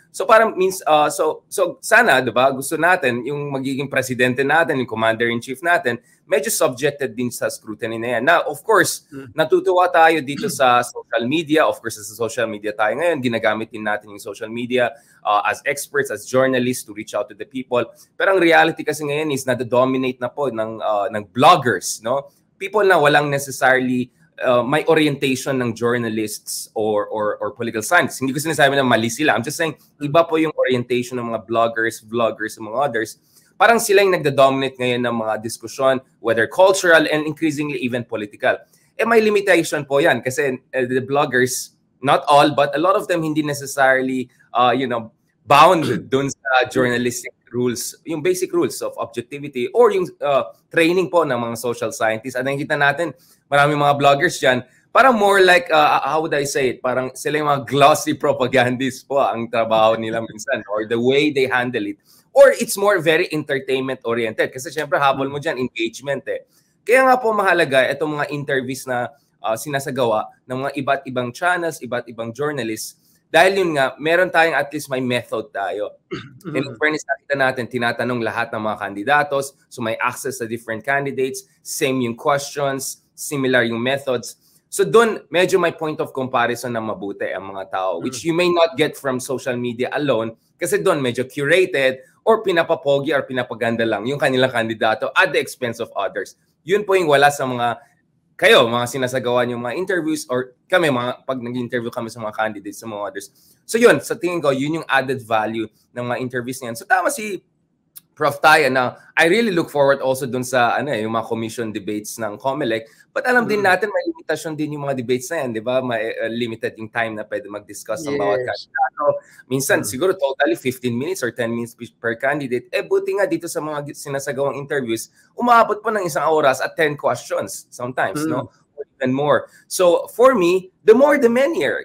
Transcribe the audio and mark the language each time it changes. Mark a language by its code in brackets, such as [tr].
[tl] So parang so sana, 'di ba, gusto natin yung magiging presidente natin, yung commander-in-chief natin, medyo subjected din sa scrutiny na yan. [en] Now, of course, [tl] natutuwa tayo dito sa social media. [en] Of course, sa social media tayo ngayon, [tl] ginagamit din natin yung [en] social media as experts, as journalists to reach out to the people. [tl] Pero ang reality kasi ngayon is nado-dominate na po ng bloggers, no? [en] People [tl] na walang [en] necessarily may orientation ng journalists or political science. [tl] Hindi ko sinasabi na mali sila. [en] I'm just saying, [tl] iba po yung orientation ng mga bloggers, vloggers, and mga others. Parang sila yung nagda-dominate ngayon ng mga diskusyon, [en] whether cultural and increasingly even political. [tl] Eh may limitation po yan kasi [en] the bloggers, not all, but a lot of them [tl] hindi necessarily, bound dun sa journalistic rules, yung [en] basic rules of objectivity [tl] or yung training po ng mga social scientists. At nakikita natin, maraming mga bloggers dyan, parang [en] more like, how would I say it? [tl] Parang sila yung mga glossy propagandists po ang trabaho nila minsan or the way they handle it. [en] Or it's more very entertainment-oriented. [tl] Kasi syempre, habol mo dyan, engagement eh. Kaya nga po mahalaga itong mga interviews na sinasagawa ng mga iba't ibang channels, iba't ibang journalists. Dahil yun nga, meron tayong at least may method tayo. [en] And in fairness, [tl] nakita natin, tinatanong lahat ng mga kandidatos. [en] So may access sa different candidates. Same yung questions, similar yung methods. [tl] So doon, medyo may [en] point of comparison [tl] na mabuti ang mga tao, [en] which you may not get from social media alone. [tl] Kasi doon, medyo curated, or pinapapogi or pinapaganda lang yung kanilang kandidato [en] at the expense of others. [tl] Yun po yung wala sa mga sinasagawa yung mga interviews or kami, pag nag-interview kami sa mga candidates, sa mga others. So yun, sa tingin ko, yun yung added value ng mga interviews niyan. So tama si [en] Prof. Taya, na I really look forward also [tl] dun sa yung mga [en] commission debates ng COMELEC. [tl] But alam din natin may limitasyon din yung mga debates na yan, di ba? May limited yung time na pwede mag-discuss ng bawat kandidato. Minsan siguro [en] totally 15 minutes or 10 minutes per candidate. [tl] Buti nga dito sa mga sinasagawang interviews, umaabot po ng 1 oras at 10 questions sometimes, no? [en] And more. So for me, the more the merrier.